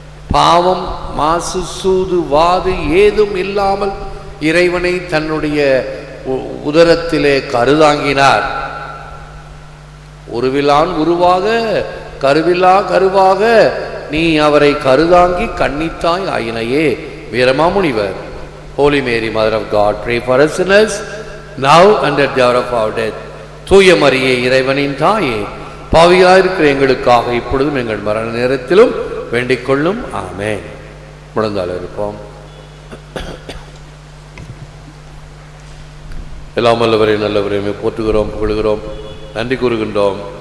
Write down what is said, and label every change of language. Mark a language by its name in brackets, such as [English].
[Tamil] பாவம், மாசு, சூது, வாது ஏதும் இல்லாமல் இறைவனை தன்னுடைய உதரத்திலே கருதாங்கினார். உருவிலான் உருவாக, கருவிலா கருவாக நீ அவரை கருதாங்கி கன்னித்தாய் ஆயினையே. Veeramamunivar. [English] Holy Mary, Mother of God, pray for us sinners, now and at the hour of our death. [Tamil] தூய மரியே, இறைவனின் தாயே, பாவியாயிருக்கிற எங்களுக்காக இப்பொழுதும் எங்கள் மரண நேரத்திலும் வேண்டிக் கொள்ளும். ஆமென். முழந்தால் இருப்போம். எல்லாம் வல்லவரே, நல்லவரையுமே போற்றுகிறோம், புகழுகிறோம், நன்றி கூறுகின்றோம்.